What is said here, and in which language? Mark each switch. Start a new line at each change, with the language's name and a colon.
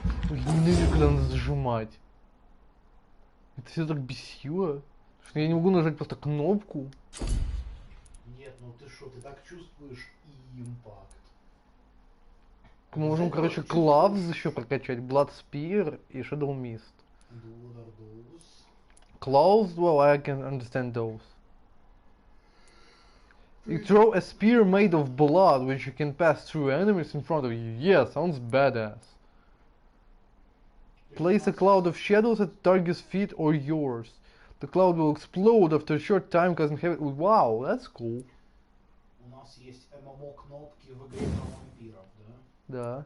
Russian: Ненавижу, когда надо зажимать. Это все так бесило, что я не могу нажать просто кнопку. Нет, ну ты что, ты так чувствуешь и импакт. Мы можем, короче, Gloves еще прокачать, Blood Spear и Shadow Mist.
English: And what are those? Claws, well, I can understand those. You throw a spear made of blood, which you can pass through enemies in front of you. Yeah, sounds badass. Place a cloud of shadows at the target's feet or yours. The cloud will explode after a short time, causing heavy... Wow, that's cool.
Russian: У нас есть ММО кнопки в игре про вампиров, да?